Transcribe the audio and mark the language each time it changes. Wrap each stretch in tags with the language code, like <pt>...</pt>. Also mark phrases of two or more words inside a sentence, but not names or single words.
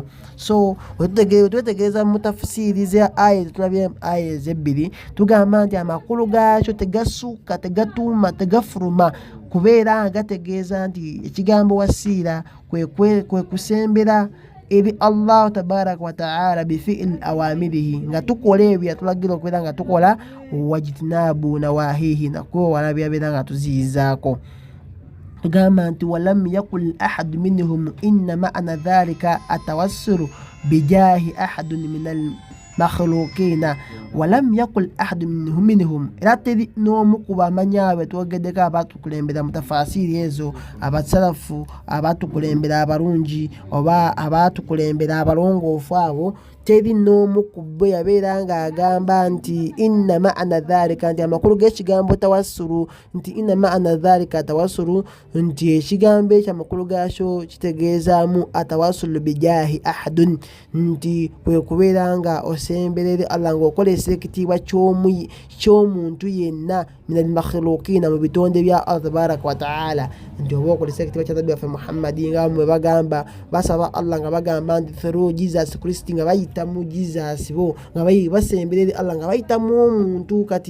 <lg>So wetutegeeza mu tafsiri za aya tulabye aya ezebbiri, tugamba nti amakulu gaakyo tegasuuka, tegatuuma, tegafuluma kubeera nga gategeeza nti ekigambo wasiira kwe kusembera eri</lg> <ar>الله تبارك وتعالى بفعل أوامره,</ar> <lg>nga tukola ebyo yatulagira okubeera nga tukola,</lg> <ar>واجتناب نواهيه,</ar> <lg>na kwewala byabeera nga tuziyizaako.</lg> <ar>Tugamba nti ولم يقل أحد منهم إن معنى ذلك التوسل بجاه أحد من المخلوقين، ولم يقل أحد منهم,</ar> <lg>era teri n'omu ku bamanyaawe twogeddeko abaatukulembera mu tafasiri ezo, abasalafu, abaatukulembera abalungi oba abaatukulembera abalongoofu abo, teri n'omu ku bo yabeera nga agamba nti</lg> <ar>إن معنى ذلك,</ar> <lg>nti amakulu g'ekigambo tawassulu, nti</lg> <ar>إن معنى ذلك التوسل,</ar> <lg>nti ekigambo ekyo amakulu gaakyo kitegeezaamu</lg> <ar>التوسل بجاه أحد,</ar> <lg>nti kwe kubeera nga osemberere Allah ng'okolesa ekitiibwa ky'omuntu yenna</lg> <ar>من المخلوقين,</ar> <lg>mu bitonde bya</lg> <ar>الله تبارك وتعالى,</ar> <lg>nti oba okolesa ekitiibwa kya Nabbi waffe Muhammadi nga bwe bagamba basaba Allah nga bagamba nti through Jesus Christ, nga bayita mu Jesus bo, nga basemberere Allah nga bayita mu omuntu.</lg>